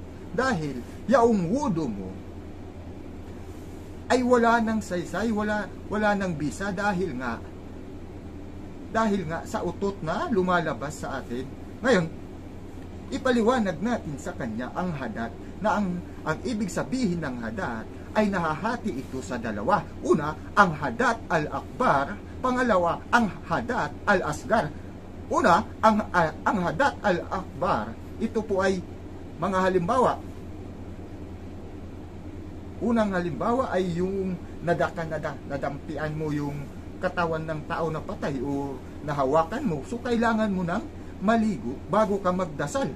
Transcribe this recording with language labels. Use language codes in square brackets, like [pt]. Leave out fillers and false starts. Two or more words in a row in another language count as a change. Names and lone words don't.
[tl] Dahil, yaong wudo mo, ay wala ng saysay, wala ng bisa, dahil nga sa utot na lumalabas sa atin. Ngayon, ipaliwanag natin sa kanya ang hadat, na ang ibig sabihin ng hadat ay nahahati ito sa dalawa. Una, ang [ar] حدث الأكبر, [tl] pangalawa, ang [ar] حدث الأصغر. [tl] Una, ang [ar] حدث الأكبر, [tl] ito po ay mga halimbawa. Unang halimbawa ay yung nadampian mo yung katawan ng tao na patay o nahawakan mo. So, kailangan mo nang maligo bago ka magdasal.